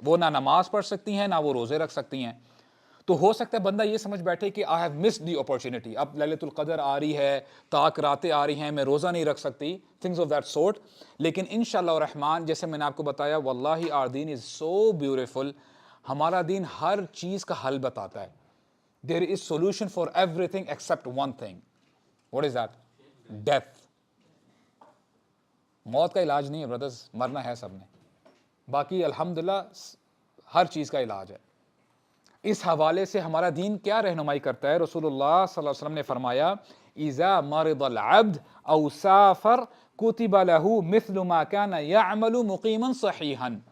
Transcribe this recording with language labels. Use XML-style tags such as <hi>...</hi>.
<ur>وہ نہ نماز پڑھ سکتی ہیں, نہ وہ روزے رکھ سکتی ہیں. تو ہو سکتا ہے بندہ یہ سمجھ بیٹھے کہ</ur> <en>I have missed the opportunity,</en> <ur>اب لیلۃ القدر آ رہی ہے, طاق راتیں آ رہی ہیں, میں روزہ نہیں رکھ سکتی,</ur> <en>things of that sort.</en> <ur>لیکن انشاءاللہ الرحمن جیسے میں نے آپ کو بتایا, واللہ</ur> <en>our deen is so beautiful.</en> <ur>ہمارا دین ہر چیز کا حل بتاتا ہے.</ur> <en>There is solution for everything except one thing. What is that? Death.</en> <ur>موت کا علاج نہیں ہے برادرز, مرنا ہے سب نے. باقی الحمدللہ ہر چیز کا علاج ہے. اس حوالے سے ہمارا دین کیا رہنمائی کرتا ہے؟ رسول اللہ صلی اللہ علیہ وسلم نے فرمایا</ur> <ar>اذا مرض العبد او سافر کتب له مثل ما كان يعمل مقیما صحیحا.</ar>